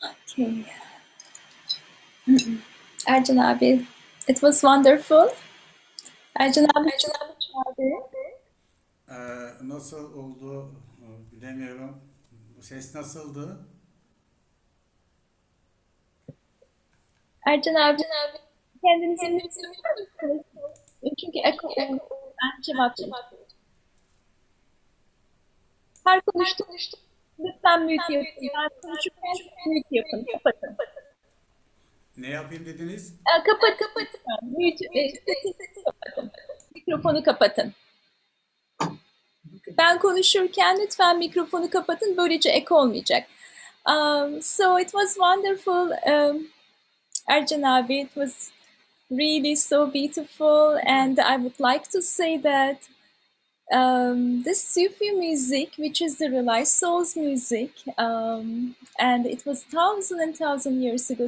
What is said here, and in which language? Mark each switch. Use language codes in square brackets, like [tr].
[en] Okay. Ercan abi, it was wonderful. Ercan abi, [tr] Nasıl oldu bilemiyorum. Bu ses nasıldı? Ercan abi kendinizi mute yapar mısınız? Çünkü eko oldu. Ben cevap vereceğim. Her konuştuğum lütfen mute yapın. Ben konuşurken siz mute yapın. Kapatın. Ne yapayım dediniz? Kapatın lütfen. Mute, sesinizi kapatın. Mikrofonu kapatın. Ben konuşurken lütfen mikrofonu kapatın. Böylece eko olmayacak. [en] So it was wonderful. Ercan abi, it was really so beautiful, and I would like to say that this Sufi music, which is the realized souls music, and it was thousand and thousand years ago.